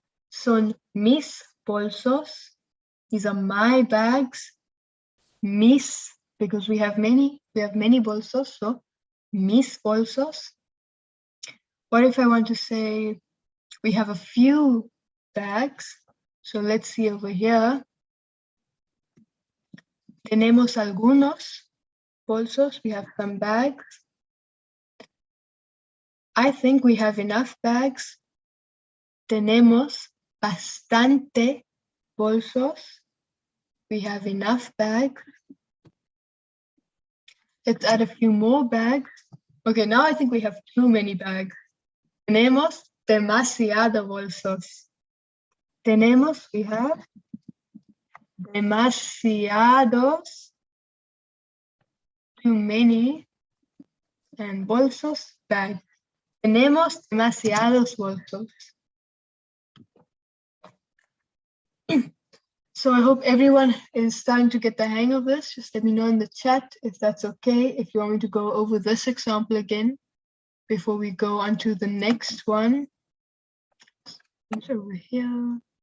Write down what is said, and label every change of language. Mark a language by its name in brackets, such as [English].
[Spanish] Son mis bolsos. [English] These are my bags. Mis, because we have many bolsos, so mis bolsos. What if I want to say we have a few bags? So let's see over here. [Spanish] Tenemos algunos bolsos. [English] We have some bags. I think we have enough bags. [Spanish] Tenemos bastante bolsos. [English] We have enough bags. Let's add a few more bags. Okay, now I think we have too many bags. [Spanish] Tenemos demasiados bolsos. [English] We have demasiados, too many, and bolsos, bags. [Spanish] Tenemos demasiados bolsos. [English] So I hope everyone is starting to get the hang of this. Just let me know in the chat if that's okay, if you want me to go over this example again before we go on to the next one. It's over here.